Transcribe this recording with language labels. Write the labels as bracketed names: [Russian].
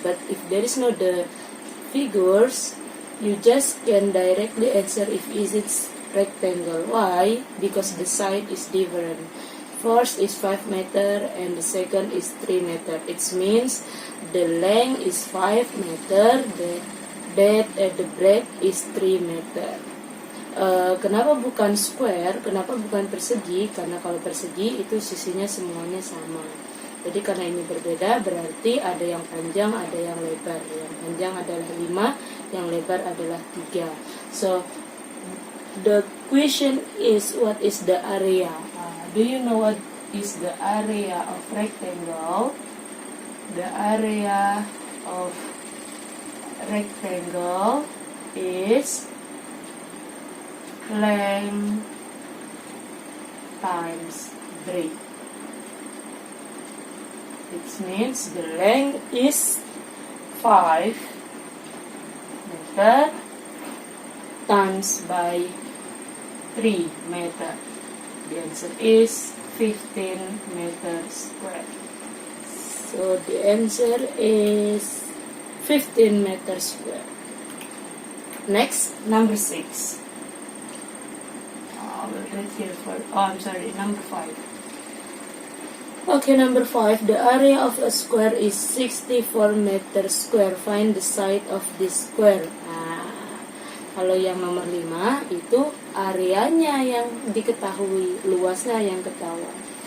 [English] But if there is no the figures, you just can directly answer if is it rectangle. Why? Because the side is different. first is 5 meter and the second is 3 meter. It means the length is 5 meter, the breadth is 3 meter. [Indonesian] Kenapa bukan square? Kenapa bukan persegi? Karena kalau persegi itu sisinya semuanya sama. Jadi karena ini berbeda, berarti ada yang panjang, ada yang lebar. Yang panjang adalah 5, yang lebar adalah 3. [English] So the question is, what is the area? Do you know what is the area of rectangle? The area of rectangle is length times breadth. It means the length is 5 meter times by 3 meter. The answer is 15 meters square. So the answer is 15 meters square. Next, number 6. We'll read here for, number 5. Okay, number 5. The area of a square is 64 meters square. Find the side of this square. [Indonesian] Kalau yang nomor 5 itu areanya yang diketahui, luasnya yang ketahuan.